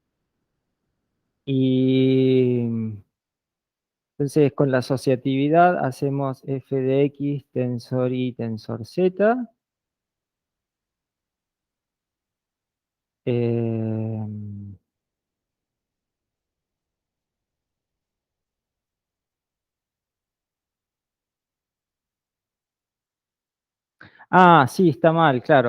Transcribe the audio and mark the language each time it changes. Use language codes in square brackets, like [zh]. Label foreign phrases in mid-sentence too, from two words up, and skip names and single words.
[es] Y entonces con la asociatividad hacemos f de x tensor i tensor z. em, sí, está mal, claro.